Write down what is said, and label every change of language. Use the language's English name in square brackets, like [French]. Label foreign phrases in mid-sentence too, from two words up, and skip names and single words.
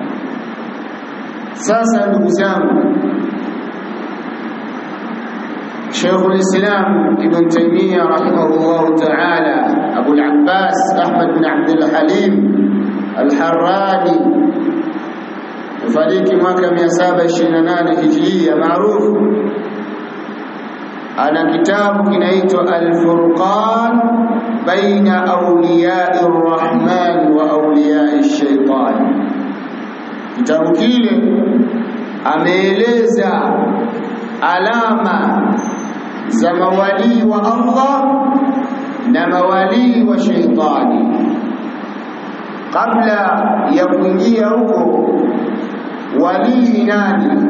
[Swahili] Sasa ndugu zangu, Sheikhul Islam Ibn Taymiyyah [Arabic] رحمه الله تعالى, [Swahili] Abu al-Abbas Ahmad bin Abdul Halim al-Harrani, fariki mwaka 728 Hijria, maarufu. Ana kitabu kinaitwa Al-Furqan baina awliya'i ar-Rahman wa awliya'i ash-Shaytan. Kitabu kile ameeleza alama za mawali wa Allah na mawali wa shaitani. Kabla ya kuingia huko, wali ni nani?